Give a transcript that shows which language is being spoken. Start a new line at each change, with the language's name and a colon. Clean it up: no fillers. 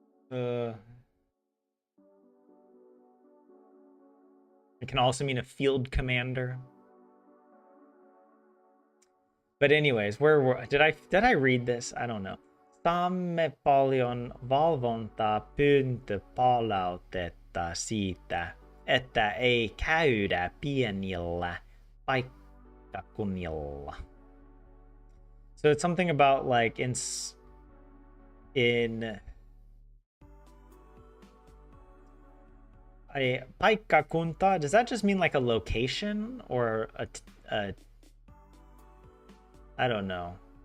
English: It can also mean a field commander. But anyways, did I read this? I don't know.
Finnish: Saamme paljon valvontapyyntöpalautetta siitä, että ei käydä pienillä paikkakunnilla.
English: So it's something about like in a paikkakunta. Does that just mean like a location or a I don't know.